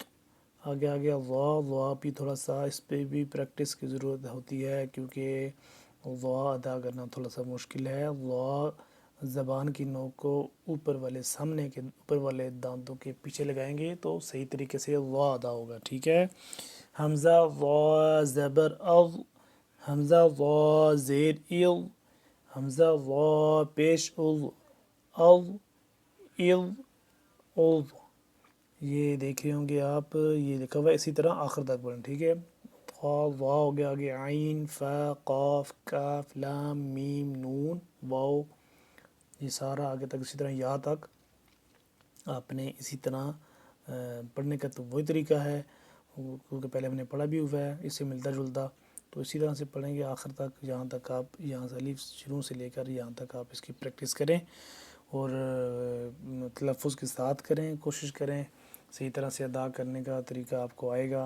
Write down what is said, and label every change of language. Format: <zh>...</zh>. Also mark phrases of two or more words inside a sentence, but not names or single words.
<ur>آگے وا بھی تھوڑا سا اس پہ بھی پریکٹس کی ضرورت ہوتی ہے کیونکہ وا ادا کرنا تھوڑا سا مشکل ہے. وا زبان کی نوک کو اوپر والے سامنے کے اوپر والے دانتوں کے پیچھے لگائیں گے تو صحیح طریقے سے وا ادا ہوگا. ٹھیک ہے. حمزہ وا زبر اض، حمزہ وا زیر اض، حمزہ وا پیش اض، اض اض اض. یہ دیکھ رہے ہوں گے آپ، یہ لکھا ہوا ہے اسی طرح آخر تک پڑھیں. ٹھیک ہے. وا ہو گیا، آگے عین فا قاف کاف لام میم نون واو، یہ سارا آگے تک اسی طرح یا تک آپ نے اسی طرح پڑھنے کا تو وہی طریقہ ہے کیونکہ پہلے ہم نے پڑھا بھی ہوا ہے اس سے ملتا جلتا، تو اسی طرح سے پڑھیں گے آخر تک جہاں تک آپ یہاں سے الف شروع سے لے کر یہاں تک آپ اس کی پریکٹس کریں اور تلفظ کے ساتھ کریں، کوشش کریں صحیح طرح سے ادا کرنے کا طریقہ آپ کو آئے گا.</ur>